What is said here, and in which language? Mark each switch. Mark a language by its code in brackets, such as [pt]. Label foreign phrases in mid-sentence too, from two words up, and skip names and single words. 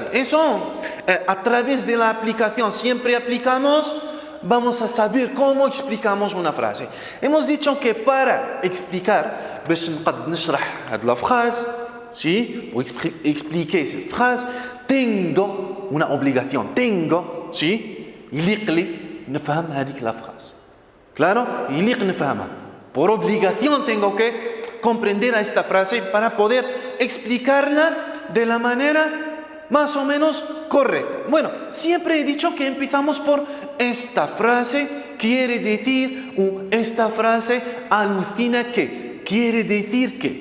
[es] Eso, a través de la aplicación, siempre aplicamos, vamos a saber cómo explicamos una frase. Hemos dicho que para explicar, la frase, ¿sí? O expliquer esa frase, tengo una obligación, tengo ¿sí? [ar] يليق لي نفهم هذيك [es] la frase. [ar] Claro, يليق نفهمها. [es] Por obligación tengo que comprender a esta frase para poder explicarla de la manera más o menos correcta. Bueno, siempre he dicho que empezamos por esta frase quiere decir, o esta frase alucina que, quiere decir que.